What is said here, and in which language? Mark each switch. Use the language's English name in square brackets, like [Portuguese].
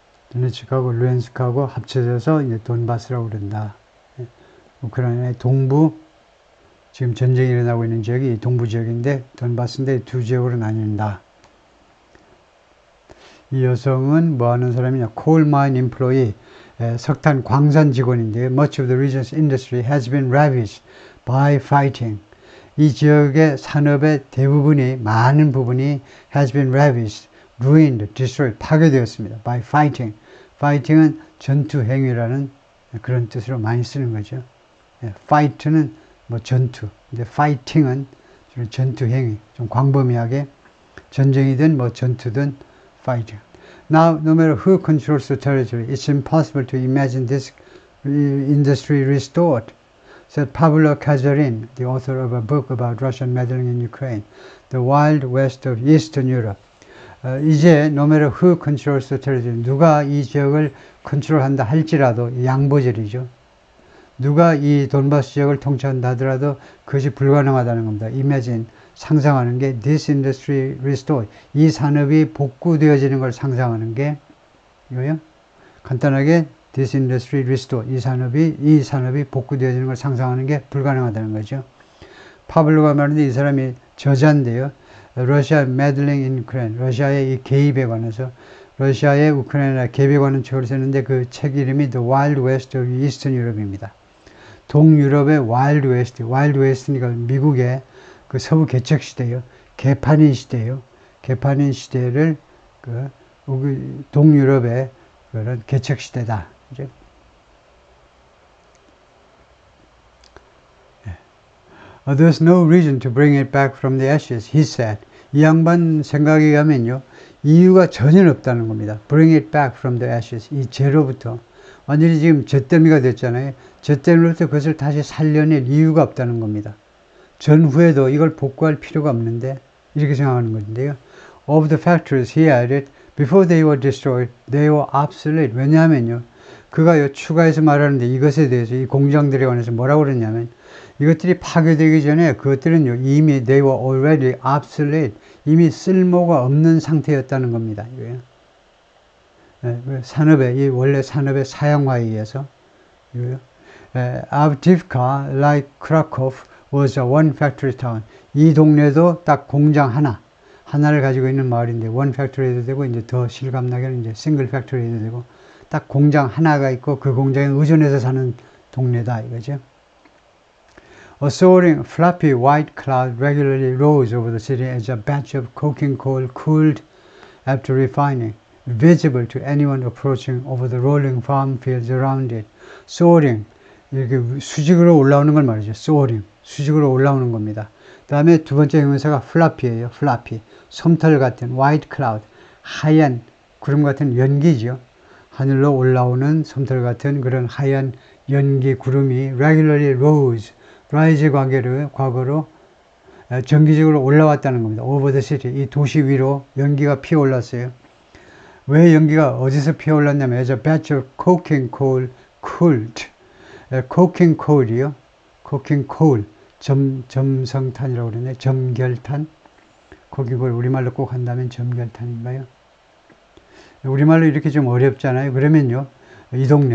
[Korean] 도네츠크하고 루헨스크하고 합쳐져서 이제 돈바스라고 그런다. 우크라이나의 동부 지금 전쟁이 일어나고 있는 지역이 동부 지역인데 돈바스인데 두 지역으로 나뉜다. 이 여성은 뭐 하는 사람이냐? [English] coal mine employee, [Korean] 석탄 광산 직원인데요. [English] Much of the region's industry has been ravaged by fighting. [Korean] 이 지역의 산업의 대부분이, 많은 부분이 [English] has been ravaged, ruined, destroyed, [Korean] 파괴되었습니다. [English] by fighting. [Korean] fighting은 전투 행위라는 그런 뜻으로 많이 쓰는 거죠. fight는 뭐 전투, 근데 fighting은 전투 행위, 좀 광범위하게 전쟁이든 뭐 전투든 fighting. [English] Now, no matter who controls the territory, it's impossible to imagine this industry restored, said Pavlo Kazarin, the author of a book about Russian meddling in Ukraine, The Wild West of Eastern Europe. [Korean] 이제 [English] no matter who controls the territory, [Korean] 누가 이 지역을 컨트롤한다 할지라도 양보절이죠. 누가 이 돈바스 지역을 통치한다 하더라도 그것이 불가능하다는 겁니다. Imagine, 상상하는 게 [English] this industry restored, [Korean] 이 산업이 복구되어지는 걸 상상하는 게 이거요. 간단하게 [English] this industry restored, [Korean] 이 산업이 복구되어지는 걸 상상하는 게 불가능하다는 거죠. 파블로가 말하는데 이 사람이 저자인데요. 러시아 [English] meddling in Ukraine, [Korean] 러시아의 이 개입에 관해서 러시아의 우크라이나 개입에 관한 책을 썼는데 그 책 이름이 The Wild West of Eastern Europe입니다. 동유럽의 와일드 웨스트, 와일드 웨스트니까 미국의 그 서부 개척 시대요. 개판인 시대요. 개판인 시대를 그 동유럽의 그런 개척 시대다. 그죠? [English] There's no reason to bring it back from the ashes, he said. [Korean] 이 양반 생각에 의하면요. 이유가 전혀 없다는 겁니다. [English] Bring it back from the ashes. [Korean] 이 죄로부터. 완전히 지금 잿더미가 됐잖아요. 잿더미로부터 그것을 다시 살려낼 이유가 없다는 겁니다. 전후에도 이걸 복구할 필요가 없는데 이렇게 생각하는 건데요. [English] Of the factories, he added, before they were destroyed, they were obsolete. [Korean] 왜냐하면요. 그가 추가해서 말하는데 이것에 대해서 이 공장들에 관해서 뭐라고 그러냐면 이것들이 파괴되기 전에 그것들은요. 이미 [English] they were already obsolete. [Korean] 이미 쓸모가 없는 상태였다는 겁니다. 이거요. 산업의, 원래 산업의 사양화에 의해서. [English] Avdiivka, like Krakow, was a one factory town. [Korean] 이 동네도 딱 공장 하나를 가지고 있는 마을인데, [English] one factory [Korean] 도 되고, 이제 더 실감나게는 이제 [English] single factory [Korean] 도 되고, 딱 공장 하나가 있고, 그 공장에 의존해서 사는 동네다, 이거죠. [English] A soaring, fluffy white cloud regularly rose over the city as a batch of coking coal cooled after refining, visible to anyone approaching over the rolling farm fields around it. [Korean] Soaring, 이렇게 수직으로 올라오는 걸 말이죠. soaring, 수직으로 올라오는 겁니다. 그 다음에 두 번째 형용사가 fluffy예요. fluffy, 솜털 같은 [English] white cloud, [Korean] 하얀 구름 같은 연기죠. 하늘로 올라오는 솜털 같은 그런 하얀 연기 구름이 [English] regularly rose, [Korean] rise 과거로 정기적으로 올라왔다는 겁니다. [English] over the city, [Korean] 이 도시 위로 연기가 피어올랐어요. 왜 연기가 어디서 피어올랐냐면 [English] as a batch of coking coal cooled. coking coal이요. [Korean] coking coal, 점성탄이라고 그러네. 점결탄. [English] coking coal [Korean] 우리말로 꼭 한다면 점결탄인가요? 우리말로 이렇게 좀 어렵잖아요. 그러면요. 이